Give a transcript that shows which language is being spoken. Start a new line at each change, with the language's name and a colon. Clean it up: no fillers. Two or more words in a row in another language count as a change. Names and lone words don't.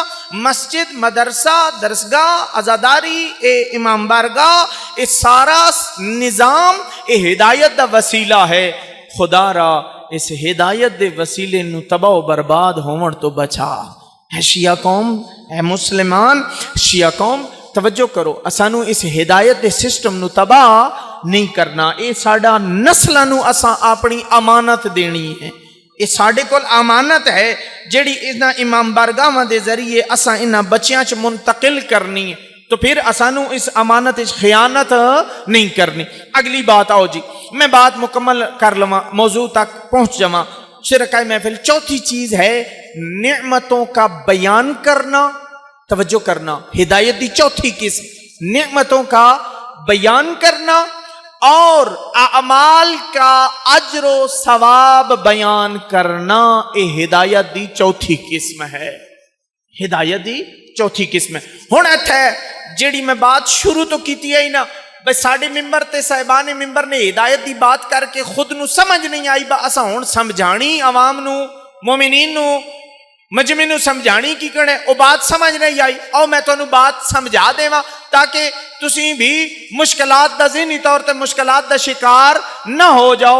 Punjabi: مسجد، مدرسہ، درسگاہ، عزاداری، امام بارگاہ، یہ سارا نظام یہ ہدایت دا وسیلہ ہے۔ خدا را اس ہدایت دے وسیلے نو تباہ و برباد ہون تو بچا۔ ہے شیعہ قوم، ہے مسلمان، شیعہ قوم توجہ کرو، اسانو اس ہدایت دے سسٹم نو تباہ نہیں کرنا، اے ساڑا نسلہ نو اساں اپنی امانت دینی ہے، اے ساڑے کول امانت ہے جیڑی انہاں امام بارگاہ دے ذریعے اساں انہاں بچیاں چ منتقل کرنی ہے، تو پھر اسانو اس امانت اس خیانت نہیں کرنی۔ اگلی بات آؤ جی، میں بات مکمل کر لواں، موضوع تک پہنچ جاواں۔
Urdu: شرکائے محفل، چوتھی چیز ہے نعمتوں کا بیان کرنا، توجہ کرنا،
Punjabi: ہدایت دی چوتھی قسم
Urdu: نعمتوں کا بیان کرنا اور اعمال کا اجر و ثواب بیان کرنا، یہ
Punjabi: ہدایت دی چوتھی قسم
Urdu: ہے۔
Punjabi: ہدایت دی چوتھی قسم ہے۔ ہن ایتھے جیڑی میں بات شروع تو کیتی ہے نا، بھئی ساڑے ممبر تے صاحبان ممبر نے ہدایت دی بات کر کے خود نو سمجھ نہیں آئی، با اسا ہن سمجھانی عوام نو، مومنین نو، مجمع نو سمجھانی کی کرنے، او بات سمجھ نہیں آئی، او میں تو انو بات سمجھا دے ماں تاکہ تسی بھی مشکلات دا ذہنی طور تے مشکلات دا شکار نہ ہو جاؤ۔